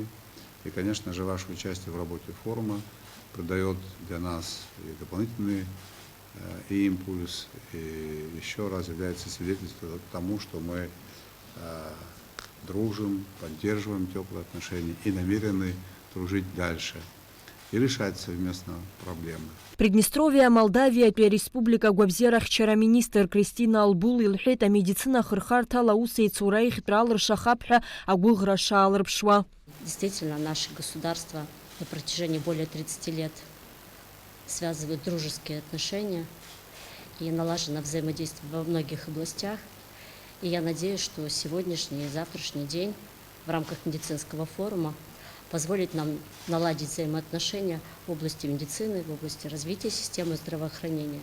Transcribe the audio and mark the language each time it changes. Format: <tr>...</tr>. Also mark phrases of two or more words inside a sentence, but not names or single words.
<ru>И, конечно же, ваше участие в работе форума придает для нас и дополнительный и импульс, и еще раз является свидетельством тому, что мы дружим, поддерживаем теплые отношения и намерены дружить дальше и решать совместно проблемы.</ru> <ab>Приднестровиа Молдавиатәи ареспублика агәабзиарахьчара аминистр Кристина Албул илҳәеит амедицина ахырхарҭала аусеицура ихьтәра алыршахап ҳәа агәыӷра шаалырԥшуа.</ab> <ru>Действительно, наше государство на протяжении более 30 лет связывают дружеские отношения и налажено взаимодействие во многих областях. И я надеюсь, что сегодняшний и завтрашний день в рамках медицинского форума позволит нам наладить взаимоотношения в области медицины, в области развития системы здравоохранения.</ru>